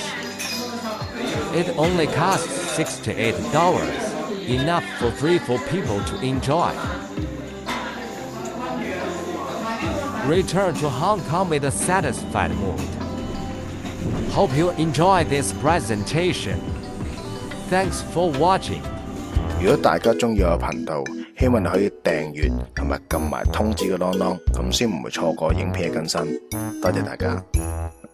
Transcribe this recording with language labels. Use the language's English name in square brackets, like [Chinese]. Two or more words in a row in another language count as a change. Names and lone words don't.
[English] It only costs $68, enough for 3-4 people to enjoy. Return to Hong Kong with a satisfied mood. Hope you enjoy this presentation. Thanks for watching. [Cantonese] 如果大家鍾意我頻道，希望你可以訂閱同埋撳埋通知嘅啷啷，咁先唔會錯過影片嘅更新。多謝大家。